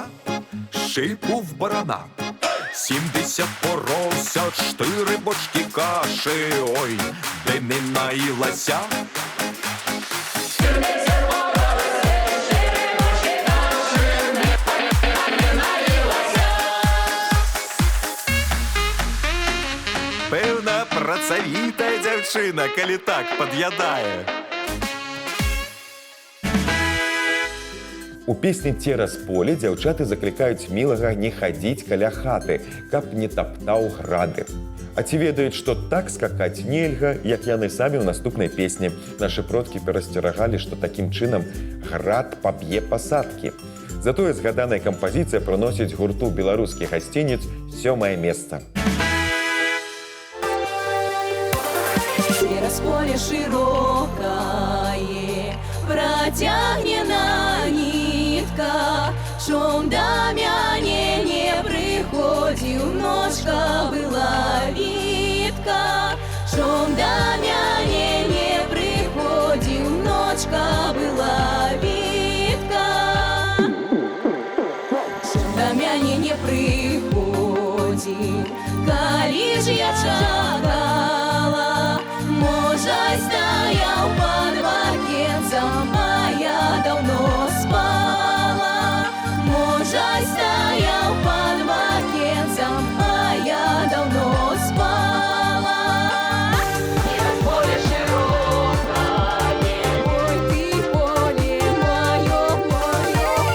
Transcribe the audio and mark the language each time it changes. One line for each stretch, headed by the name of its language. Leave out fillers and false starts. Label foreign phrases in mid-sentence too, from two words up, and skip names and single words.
Ukrainian: шийку в барана, 70 поросят, 4 бочки каші, ой, де не наїлася.
Belarusian: Певна працавіта дзяўчына, калі так пад'ядае. У песні «Цераз поле» дзяўчаты заклікаюць мілага не хадзіць каля хаты, каб не таптаў грады. А ці ведаюць, што так скакаць нельга, як яны самі ў наступнай песні. Нашы продкі перасцерагалі, што такім чынам град паб'е пасадкі. Затое згаданая кампазіцыя прыносіць гурту беларускі гасцінец 7-е месца.
Russian: Через поле широкое протягнена нитка, шум до мяне не приходил, ножка была витка. Шум до мяне не приходил, ножка была витка. Шум до мяне не приходил,
Belarusian: коли ж я чакала. Можа,
Russian: стоял под вакенцем, а я давно спала. Можа, стоял под вакенцем, а я давно спала. Поле широкое, ой, ты поле мое, мое.